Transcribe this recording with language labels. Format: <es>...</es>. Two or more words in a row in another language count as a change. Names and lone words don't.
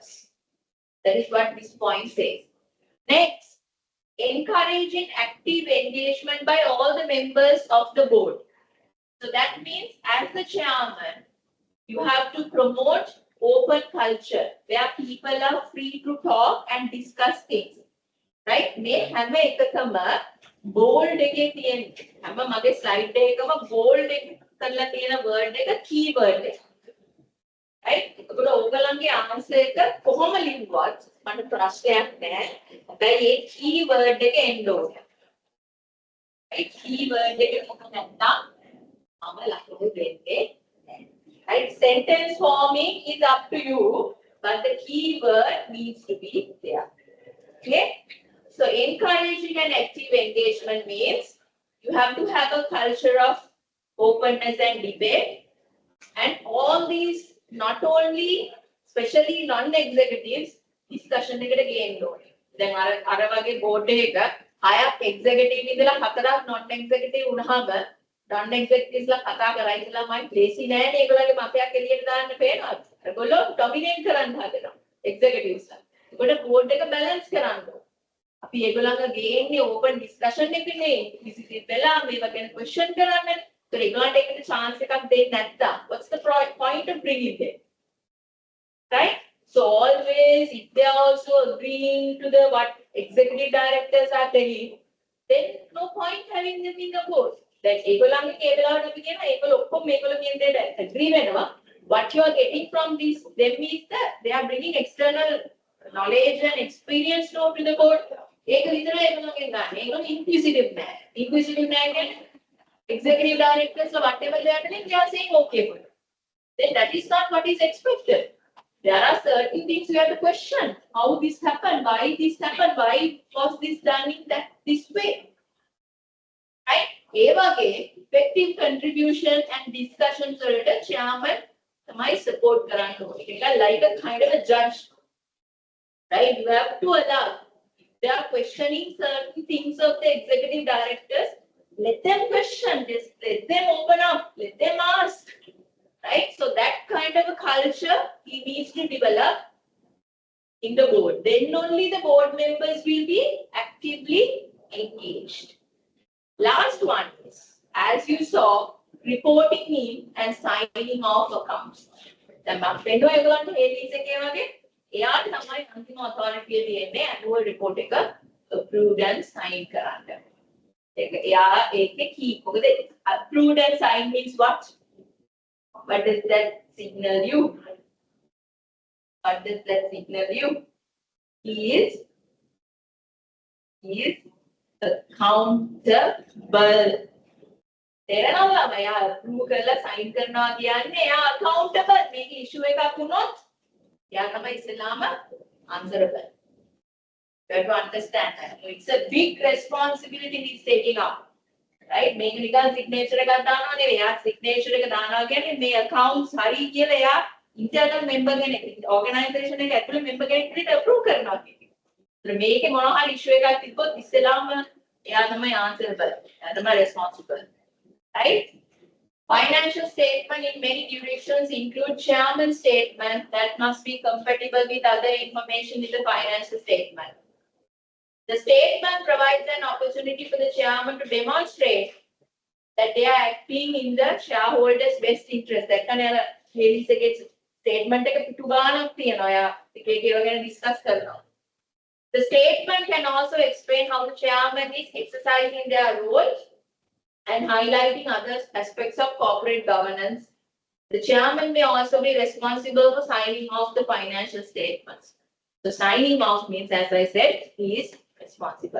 <en>That is what this point says. Next, encouraging active engagement by all the members of the board. So that means as the chairman, you have to promote open culture where people are free to talk and discuss things. Right?</en> <si>මේ හැම එකකම bold එකේ තියෙන හැම මගේ slide එකකම bold එක කරලා තියෙන word එක keyword එක. Right? ඒකට ඕගලන්ගේ answer එක කොහොම ලිව්වත් මට ප්‍රශ්නයක් නැහැ. හැබැයි ඒ keyword එක එන්න ඕනේ. Right? Keyword එක මොකක්ද නැත්නම් මම ලකුණු දෙන්නේ.</si> <en>Right? Sentence forming is up to you, but the keyword needs to be there. Okay? So encouraging an active engagement means you have to have a culture of openness and debate. And all these, not only, especially non-executives, discussion</en> <si>එකට ගේන්න ඕනේ. දැන් අර වගේ board එකක හයක් executive ඉඳලා හතරක් non-executive වුණාම non-executives ලා කතා කරා ඉතලා මම ලේසි නෑනේ ඒගොල්ලෝගේ මතයක් එළියට දාන්න පේනවාද? ඒගොල්ලෝ dominate කරන්න හදනවා executives ලා. ඒකට board එක balance කරන්න ඕනේ. අපි ඒගොල්ලන්ගේ ගේන්නේ</si> <en>open discussion</en> <si>එකනේ. ඉතින් වෙලා මේව ගැන question කරන්න. So ඒගොල්ලන්ට ඒකට chance එකක් දෙන්න නැත්නම්</si> <en>what's the point of bringing them? Right? So always if they are also agreeing to the what executive directors are telling, then no point having them in the board.</en> <si>That ඒගොල්ලන්ගේ ඒ වෙලාවට අපි කියනවා ඒගොල්ලෝ ඔක්කොම මේගොල්ලෝ කියන දෙයට agree වෙනවා.</si> <en>What you are getting from this them is that they are bringing external knowledge and experience to the board.</en> <si>ඒක විතරයි ඒගොල්ලෝගෙන් ගන්න. ඒගොල්ලෝ inquisitive නෑ.</si> <en>Inquisitive</en> <si>නෑ කියන්නේ</si> <en>executive directors or whatever they are doing, they are saying okay for it. Then that is not what is expected. There are certain things you have to question. How this happened? Why this happened? Why was this done in this way? Right?</en> <si>ඒ වගේ</si> <en>effective contribution and discussions</en> <si>වලට chairman තමයි support කරන්න ඕනේ.</si> <en>ඒක like a kind of a judge. Right? You have to allow. They are questioning certain things of the executive directors. Let them question this. Let them open up. Let them ask. Right? So that kind of a culture he needs to develop in the board. Then only the board members will be actively engaged. Last one is, as you saw, reporting in and signing off accounts.</en> <si>දැන් මම පෙන්නුවා ඒගොල්ලන්ට හේලිස් එකේ වගේ එයාට තමයි අන්තිම authority එක දෙන්නේ</si> <en>annual report</en> <si>එක</si> <en>approved and sign</en> <si>කරන්න. ඒක එයා ඒකේ</si> <en>key. මොකද approved and sign means what? What does that signal you? What does that signal you? He is accountable.</en> <si>තේරෙනවද? එයා approve කරලා sign කරනවා කියන්නේ එයා accountable. මේක issue එකක් වුණොත් එයා තමයි ඉස්සෙල්ලාම answerable.</si> <en>You have to understand that. So it's a big responsibility he's taking up. Right?</en> <si>මේක නිකන් signature එකක් දානවා නෙවෙයි. එයා signature එක දානවා කියන්නේ මේ accounts හරි කියලා එයා</si> <en>internal member</en> <si>කෙනෙක් organization එක ඇතුලේ member කෙනෙක් විදිහට approve කරනවා කියන්නේ. ඒත් මේකේ මොනවා හරි issue එකක් තිබ්බොත් ඉස්සෙල්ලාම එයා තමයි answerable. එයා තමයි responsible. Right?</si> <en>Financial statement in many jurisdictions include chairman statement that must be compatible with other information in the financial statement. The statement provides an opportunity for the chairman to demonstrate that they are acting in the shareholders' best interest. That kind of Haley's statement</en> <si>එක පිටු ගානක් තියෙනවා. යා එක එක ඒවා ගැන discuss කරනවා.</si> <en>The statement can also explain how the chairman is exercising their role and highlighting other aspects of corporate governance. The chairman may also be responsible for signing off the financial statements. So signing off means, as I said, he is responsible.</en>